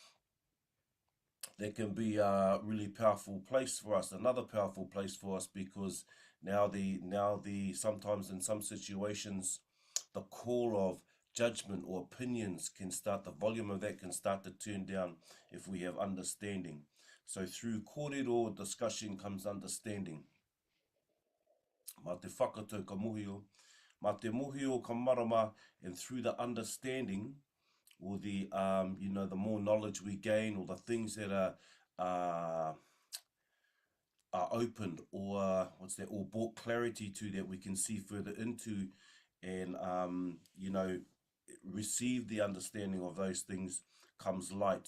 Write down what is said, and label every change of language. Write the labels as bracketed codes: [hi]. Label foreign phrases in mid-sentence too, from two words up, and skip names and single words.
[en] That can be a really powerful place for us, another powerful place for us, because now the sometimes in some situations, the call of judgment or opinions can start, the volume of that can start to turn down if we have understanding. So through kōrero discussion comes understanding. [mi] Ma te whakatau ka muhio, ma te muhio ka marama, [en] and through the understanding, or the you know, the more knowledge we gain, or the things that are opened, or or brought clarity to, that we can see further into, and you know, receive the understanding of those things, comes light.